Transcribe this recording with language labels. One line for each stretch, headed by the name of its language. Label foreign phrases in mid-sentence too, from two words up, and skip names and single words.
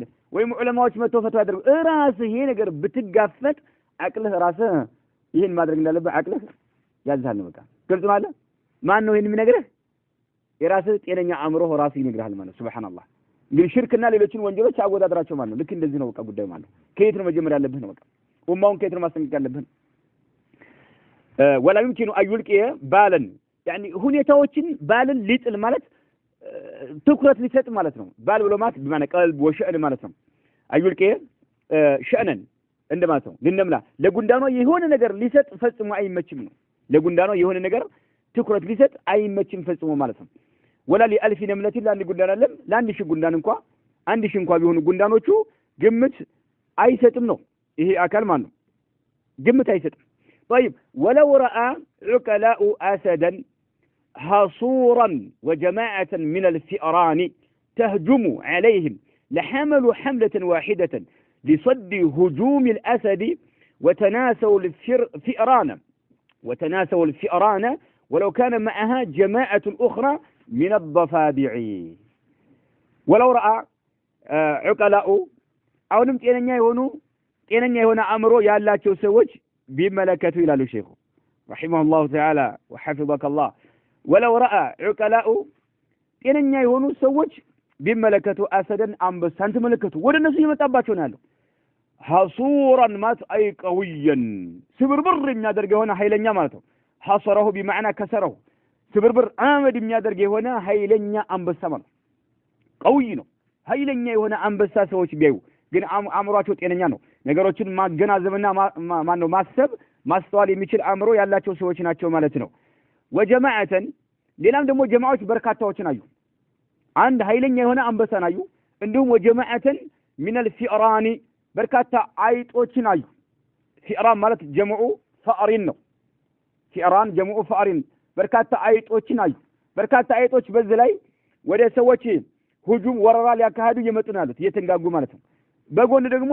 Amharic: ወይም ዑለማዎች መተው ፈተዋ ያደርጉ ራስህ ይሄ ነገር ብትጋፈጥ አቅልህ ራስህ ይሄን ማድረግ እንዳለበት አቅልህ ያዝሃል። በቃ ግልጽ ነው አይደል? ማን ነው ይሄን የሚነግርህ? የራስህ ጤነኛ አእምሮ ራስህ ይነግርሃል ማለት ነው። ሱብሃንአላህ እንግዲህ ሽርክና ሌሎችን ወንጀሎች አወዳድራቸው ማለት ነው። ልክ እንደዚህ ነው በቃ ጉዳይ ማለት ነው። ከየት ነው መጀመር ያለብህ ነው በቃ ኡማውን ከየት ነው ማስጠንቀቅ ያለብህ?
Arabic: ولا يمكن أن يلقي بالا يعني
Amharic: ሁኔታዎችን ባልን ሊጥል ማለት ትኩረት ሊሰጥ ማለት ነው። ባል ብሎ ማለት በማና ቀልብ ወሸእን ማለት ነው።
Arabic: يلقي شأنا
Amharic: እንደማለት ነው ለነምላ ለጉንዳኗ የሆነ ነገር ሊሰጥ ፈጽሞ አይመችም ነው ለጉንዳኗ የሆነ ነገር ትኩረት ሊሰጥ አይመችም ፈጽሞ ማለት ነው
Arabic: ولا لألف نملة
Amharic: ለአንድ ጉንዳን አለም ለአንድ ሺህ ጉንዳን እንኳን አንድ ሺህ እንኳን ቢሆኑ ጉንዳኖቹ ግምት አይሰጥም ነው ይሄ አካል ማለት ነው ግምት አይሰጥም
Arabic: طيب ولو راى عقلاء اسدا حصورا وجماعه من الفئران تهجم عليهم لحملوا حمله واحده لصد هجوم الاسد وتناسوا الفئران ولو كان معها جماعه اخرى من الضفادع ولو راى
Amharic: عقلاء አሁንም ጤነኛ የሆነ አእምሮ ያላቸው ሰዎች ቢመለከቱ ይላሉ ሼኹ
Arabic: رحمه الله تعالى وحفظك الله ولو راى عقلاء
Amharic: ጤነኛ የሆኑ ሰዎች ቢመለከቱ አሰደን አንበሳን ተመለከቱ ወደ እነሱ ይመጣባቸው ነው ያለው ሐሱራን ማት
Arabic: أي قويا
Amharic: ስብርብር የሚያደርግ የሆነ ኃይለኛ ማለት ነው ሐሰረሁ
Arabic: بمعنى كسره
Amharic: ስብርብር አመድ የሚያደርግ የሆነ ኃይለኛ አንበሳ ማለት ቀውይ ነው ኃይለኛ የሆነ አንበሳ ሰዎች ቢያዩ ግን አእምሮአቸው ጤነኛ ነው ነገሮችን ማገናዘብና ማነው ማስተዋል የሚችል አእምሮ ያላቸው ሰዎች ናቸው ማለት ነው ወጀማዓተን ሌላም ደግሞ ጀማዓዎች በርካታዎችን አዩ አንድ ኃይለኛ የሆነ አንበሳን አዩ እንዲሁም ወጀማዓተን
Arabic: من الفئران
Amharic: በርካታ አይጦችን አዩ ፊዕራን ማለት
Arabic: جمع فئران
Amharic: ነው ፊዕራን
Arabic: جمع فئران
Amharic: በርካታ አይጦችን አዩ በርካታ አይጦች በዚህ ላይ ወደ ሰዎች ሁጁም ወረራ ሊያካሂዱ እየመጡ ነው ያሉት እየተንጋጉ ማለት ነው በጎን ደግሞ